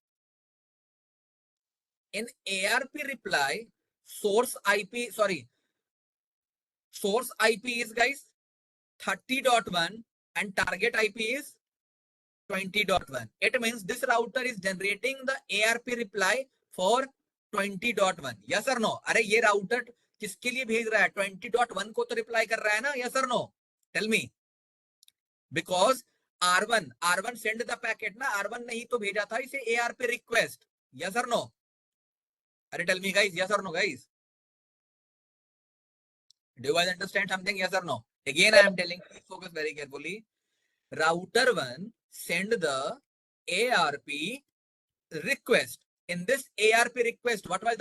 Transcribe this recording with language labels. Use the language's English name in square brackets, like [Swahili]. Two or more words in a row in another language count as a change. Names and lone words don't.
[English] In ARP reply, source IP is guys 30.1 and target IP is 20.1. It means this router is generating the ARP reply for 20.1. Yes or no? [Hindi] अरे ये router किसके लिए भेज रहा है? 20.1 को तो reply कर रहा है ना? [English] Yes or no? Tell me. Because R1 send the packet ना, R1 [Hindi] नहीं तो भेजा था इसे [English] ARP request. Yes or no? अरे tell me guys, yes or no guys? Do you guys understand something? Yes or no? Again I am telling you, focus very carefully. Router 1 send the ARP request. In this ARP request, what was the source IP?